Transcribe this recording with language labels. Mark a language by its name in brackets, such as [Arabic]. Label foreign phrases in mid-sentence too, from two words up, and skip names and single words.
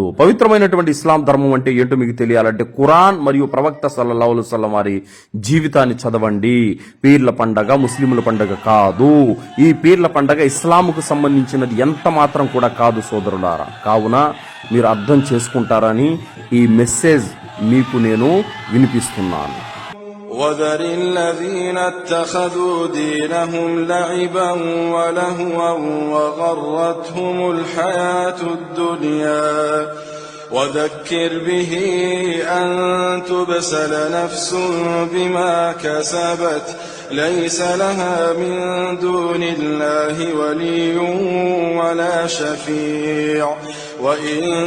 [Telugu] పవిత్రమైనటువంటి ఇస్లాం ధర్మం అంటే ఏంటో మీకు తెలియాలంటే ఖురాన్ మరియు ప్రవక్త [Arabic] صلى الله عليه وسلم [Telugu] వారి జీవితాన్ని చదవండి. పీర్ల పండగ ముస్లిముల పండగ కాదు. ఈ పీర్ల పండగ ఇస్లాంకు సంబంధించినది ఎంత మాత్రం కూడా కాదు సోదరులారా. కావున మీరు అర్థం చేసుకుంటారని ఈ మెసేజ్ మీకు నేను వినిపిస్తున్నాను. [Arabic] وذر الذين اتخذوا دينهم لعبا ولهوا وغرتهم الحياة الدنيا وذكر به أن تبسل نفس بما كسبت ليس لها من دون الله ولي ولا شفيع وإن